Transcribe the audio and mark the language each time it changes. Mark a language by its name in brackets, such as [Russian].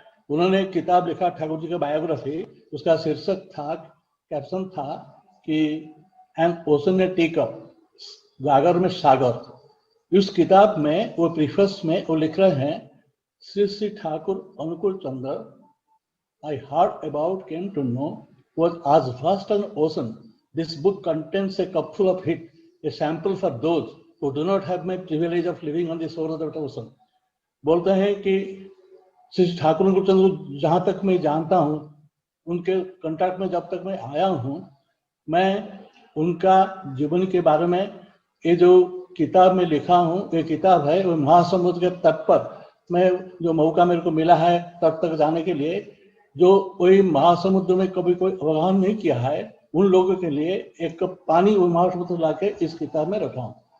[Hindi] उन्होंने एक किताब लिखा ठाकुर जी का बायोग्राफी। उसका शीर्षक था, कैप्शन था कि [English] an ocean a tea cup, [Hindi] गागर में सागर। इस किताब में वो प्रीफेस में वो लिख रहे हैं, श्री ठाकुर अनुकूल चंद्र [English] I heard about, came to know, was as vast an ocean. This book contains a cupful of it, a sample for those who do not have my privilege of living on the shore of that ocean। [Hindi] बोलते हैं कि श्री ठाकुर अनुकूल चंद्र जहाँ तक मैं जानता हूँ, उनके कंटैक्ट में जब तक मैं आया हूँ, मैं उनका जीवन के बारे में ये जो किताब में लिखा हूँ, ये किताब है वो महासमुद्र के तट पर, मैं जो मौका मेरे को मिला है तट तक जाने के लिए, जो कोई महासमुद्र में कभी कोई अवगाहन नहीं किया है, उन लोगों के लिए एक कप पानी वो महासमुद्र ला के इस किताब में रखा हूँ।